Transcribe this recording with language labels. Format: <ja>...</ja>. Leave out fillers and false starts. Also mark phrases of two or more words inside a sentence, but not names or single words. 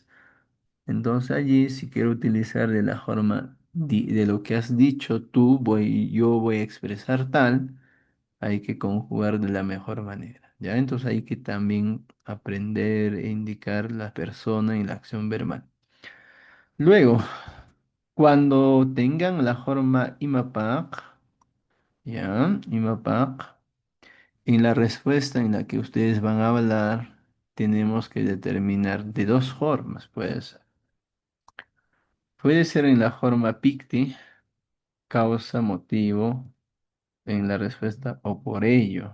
<es>Entonces allí, si quiero utilizar de la forma de lo que has dicho tú, yo voy a expresar tal, hay que conjugar de la mejor manera, ¿ya? Entonces hay que también aprender e indicar la persona en la acción verbal. Luego, cuando tengan la forma imapak, ¿ya? Imapak, en la respuesta en la que ustedes van a hablar, tenemos que determinar de dos formas, pues. Puede ser en la forma picti, causa, motivo, en la respuesta o por ello.</es>